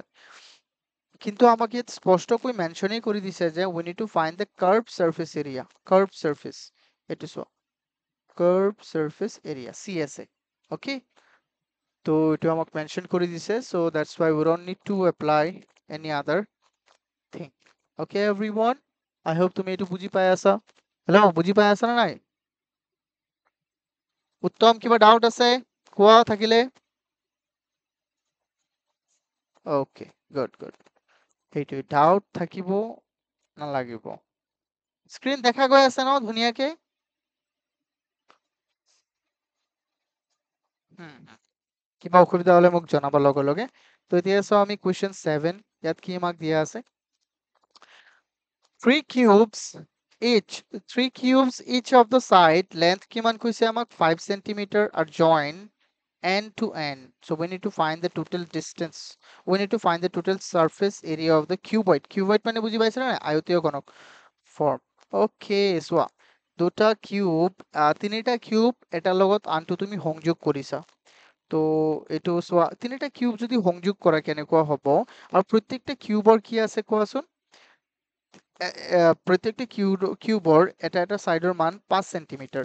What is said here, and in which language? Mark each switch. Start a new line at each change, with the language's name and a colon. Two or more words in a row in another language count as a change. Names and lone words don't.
Assamese: কিন্তু আমাকে ইয়াত স্পষ্টকৈ মেনশনেই কৰি দিছে যে
English: we need to find the curve surface area, curve surface,
Assamese: এইটো চোৱা
English: curve surface area CSA,
Assamese: ওকে, তো এইটো আমাক মেনশন কৰি দিছে,
English: So that's why we don't need to apply any other thing. Okay everyone, I hope
Assamese: তুমি এইটো বুজি পাই আছা। হেল্ল' বুজি পাই আছা না নাই? উত্তম কিবা ডাউট আছে কোৱা থাকিলে?
English: Okay good good,
Assamese: সেইটোৱে ডাউট থাকিব নালাগিব। স্ক্ৰীন দেখা গৈ আছে ন ধুনীয়াকে? কিবা অসুবিধা হলে মোক জনাব লগে লগে। তো এতিয়া চাও আমি কুৱেশ্যন 7, ইয়াত কি আমাক দিয়া আছে,
English: three cubes each of the side length
Assamese: কিমান কৈছে আমাক
English: 5 centimeter are joined end to end, so we need to find the total distance, we need to find the total surface area of the cuboid, cuboid
Assamese: মানে বুজি পাইছা না আয়তীয় ঘনক ফর্ম। ওকে চোৱা দুটা কিউব, তিনিটা কিউব এটাৰ লগত আনটো তুমি সংযোগ কৰিছা, তো এইটো চোৱা তিনিটা কিউব যদি সংযোগ কৰা কেনেকুৱা হ'ব, আৰু প্ৰত্যেকটা কিউবৰ কি আছে কোৱাচোন? প্ৰত্যেকটা কিউবৰ এটা এটা সাইডৰ মান 5 সেন্টিমিটাৰ।